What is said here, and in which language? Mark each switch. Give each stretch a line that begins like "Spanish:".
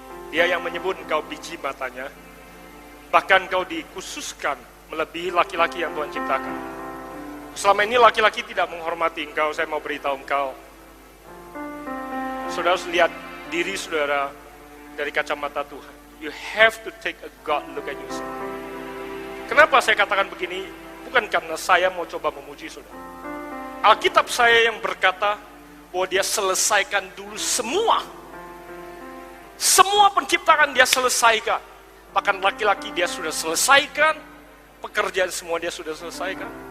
Indonesian: Dia yang menyebut engkau biji matanya, bahkan engkau dikhususkan melebihi laki-laki yang Tuhan ciptakan. Selama ini laki-laki tidak menghormati engkau, saya mau beritahu engkau, saudara harus lihat diri saudara dari kacamata Tuhan.
English: You have to take a God look at yourself.
Indonesian: Kenapa saya katakan begini? Bukan karena saya mau coba memuji saudara. Alkitab saya yang berkata bahwa dia selesaikan dulu semua penciptaan dia selesaikan. Bahkan laki-laki dia sudah selesaikan, pekerjaan semua dia sudah selesaikan.